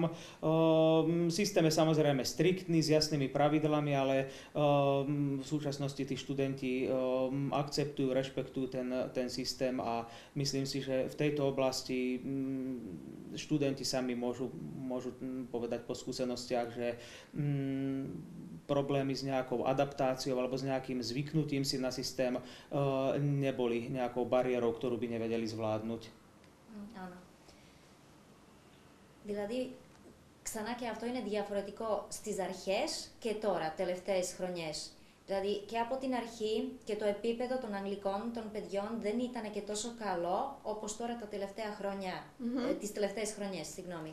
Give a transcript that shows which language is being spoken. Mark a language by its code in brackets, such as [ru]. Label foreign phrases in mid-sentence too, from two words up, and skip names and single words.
[sk] Systém je samozrejme striktný, s jasnými pravidlami, ale v súčasnosti tí študenti akceptujú, rešpektujú ten systém a myslím si, že v tejto oblasti študenti sami môžu povedať po skúsenostiach, že problémy s nejakou adaptáciou alebo s nejakým zvyknutím si na systém neboli nejakou bariérou, ktorú by nevedeli zvládnuť. Áno. [el] Δηλαδή, ξανά και αυτό είναι διαφορετικό στις αρχές και τώρα, τελευταίες χρονιές. Δηλαδή και από την αρχή και το επίπεδο των αγγλικών των παιδιών δεν ήταν και τόσο καλό όπως τώρα τα τελευταία χρόνια, τις τελευταίες χρονιές, συγγνώμη.